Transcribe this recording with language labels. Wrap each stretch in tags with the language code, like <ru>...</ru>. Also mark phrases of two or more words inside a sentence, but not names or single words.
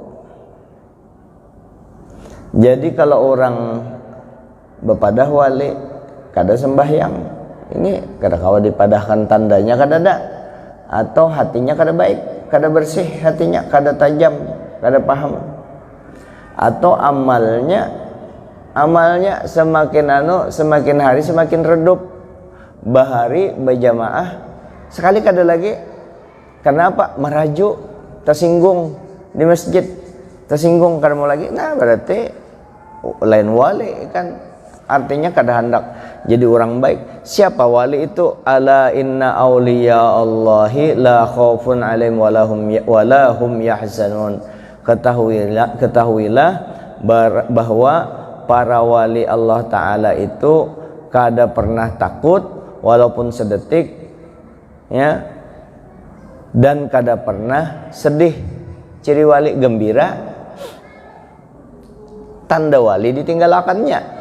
<bjn>Jadi kalau orang bepadah wali kada sembahyang, ini kada kawa dipadahkan tandanya kada ada, atau hatinya kada baik, kada bersih hatinya, kada tajam, kada paham, atau amalnya semakin hari semakin redup, bahari berjamaah sekali kada lagi.</bjn> <id>Kenapa?</id> <bjn>Meraju, tersinggung di masjid, tersinggung kada mau lagi. Nah, berarti lain wali kan, artinya kada hendak jadi orang baik.</bjn> <id>Siapa wali itu?</id> <ar>ألا إن أولياء الله لا خوف عليهم ولا هم يحزنون.</ar> <bjn>Ketahuilah bahwa para wali Allah Ta'ala itu kada pernah takut walaupun sedetik, ya, dan kada pernah sedih. Ciri wali gembira, tanda wali ditinggalakannya.</bjn>